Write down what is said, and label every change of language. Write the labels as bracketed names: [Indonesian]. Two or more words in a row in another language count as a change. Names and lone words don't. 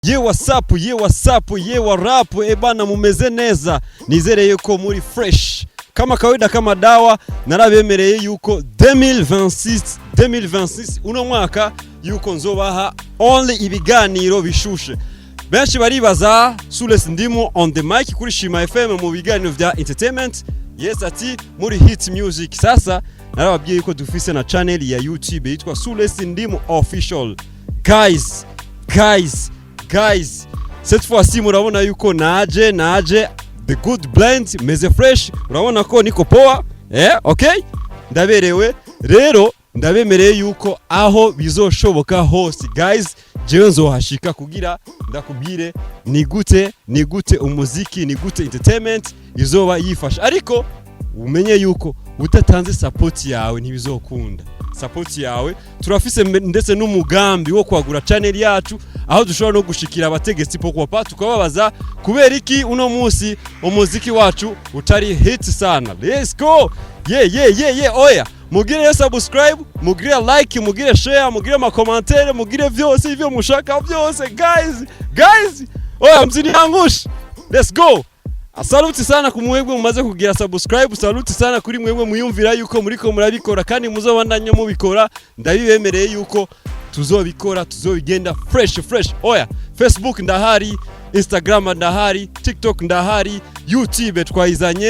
[Rundi] Ye WhatsApp, ye WhatsApp, ye warap, bana mumeze neza. Nizere yuko muri fresh. [Swahili] Kama kawaida kama dawa, [Rundi] narabemereye yuko 2026 uno mwaka yuko nzobaha only ibiganiro bishushe. Benshi baribaza Sules Ndimo [English] on the mic [Rundi] kuri Shima FM mu biganiro vya entertainment. Yes ati muri [English] hit music. [Rundi] Sasa narababwiye yuko dufise na channel ya YouTube yitwa Sules Ndimo Official. Guys, [French] cette fois-ci [Rundi] murabona yuko naje [English] the good blend [Rundi] meze fresh, urabona ko niko poa, okay? Ndaberewe rero ndabemereye yuko aho bizoshoboka hose guys, jewe nzohashika kugira ndakubwire ni gute umuziki, ni gute entertainment izoba yifasha, ariko umenye yuko utatanze support yawe ntibizokunda. Support yawe turafise ndetse n'umugambi wo kwagura channel yacu, aho dushobora no gushikira abategetsi pokwa tukababaza kubera iki uno munsi umuziki wacu utari hit sana. [English] Let's go. Yeah. Oya, mugire subscribe, mugire like, mugire share, mugire ma commentaire, mugire vyose ivyo mushaka vyose guys. [Rundi] Oya msiniangushe. [English] Let's go. [Swahili] Saluti sana [Rundi] kumwebwe mumaze kugira subscribe, saluti sana kuri mwebwe muyumvira yuko muriko murabikora kandi muzobandanya mubikora. Ndabibemereye yuko tuzobikora, tuzobigenda fresh. Oya, Facebook ndahari, Instagram ndahari, TikTok ndahari, YouTube twayizanye.